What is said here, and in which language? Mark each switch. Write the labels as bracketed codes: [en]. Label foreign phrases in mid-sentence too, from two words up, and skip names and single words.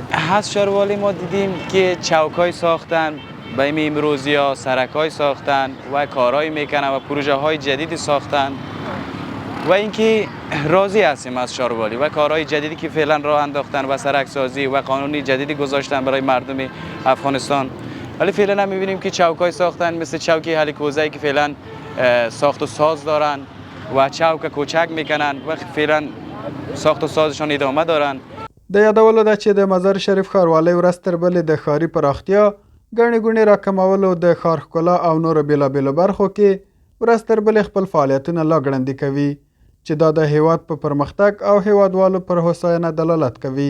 [fa] از ښاروالۍ ما دیدیم که چوک‌های ساختن، به این امروزی‌ها سرک‌های ساختن و کارهای میکنن و پروژه‌های جدیدی ساختن و اینکه راضی هستیم از ښاروالۍ و کارهای جدیدی که فعلا راه انداختن و سرک سازی و قانونی جدیدی گذاشتن برای مردم افغانستان. ولی فعلا هم می‌بینیم که چوک‌های ساختن مثل چوک هلی کوزه‌ای که فعلا ساخت و ساز دارن و چوک کوچک میکنن و فعلا ساخت و سازشان ادامه دارن. [ps] د یادولو ده چې د مزار شریف ښاروالۍ ورځ تر بلې د ښاري پراختیا، ګڼې ګوڼې راکمولو، د ښار ښکلا او نورو بېلابېلو برخو کې ورځ تر بلې خپل فعالیتونه لا ګړندي کوي چې دا د هیواد په پرمختګ او هیوادوالو پر هوساینه دلالت کوي.